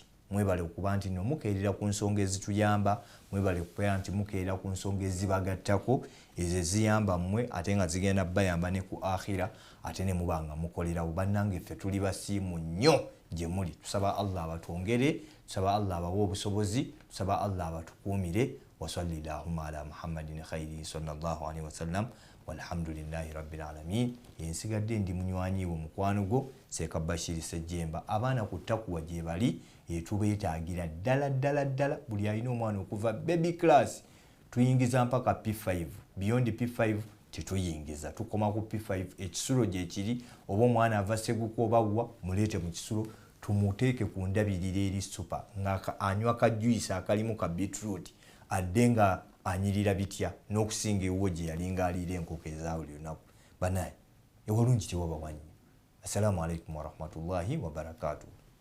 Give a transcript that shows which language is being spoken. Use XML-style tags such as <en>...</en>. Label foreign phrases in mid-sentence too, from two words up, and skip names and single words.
<lg>Mwebale okuba nti nno mukeerera ku nsonga ezituyamba, mwebale okubeera nti mukeerera ku nsonga ezibagattako, ezo ziyamba mmwe ate nga zigenda bayamba ne ku akhira ate ne mubanga mukolerawo. Bannange ffe tuli basiimu nnyo gye muli. Tusaba Allah abatwongere, tusaba Allah abawe obusobozi, tusaba Allah abatukuumire.</lg> <ar>وصلى الله على محمد خير صلى الله عليه وسلم والحمد لله رب العالمين.</ar> <lg>Ensigadde ndi munywanyiwo mukwano gwo Seeka Bashir Sejjemba. Abaana ku ttakuwa gye bali tubeetaagira ddala buli alina omwana okuva</lg> <en>baby class</en> <lg>tuyingiza mpaka P5. Beyond P5 tetuyingiza, tukoma ku P5. Ekisulo gye kiri oba omwana ava Seguko oba wa muleete mu kisulo tumuteeke ku ndabirira eri super nga anywa kajuice akalimu ka beetroot adde nga anyirira bitya n'okusinga ewuwo gye yalinga aliira enkoko eza buli lunaku. Banaye ewalungi tewaba wanyi.</lg> <ar>السلام عليكم ورحمة الله وبركاته.</ar>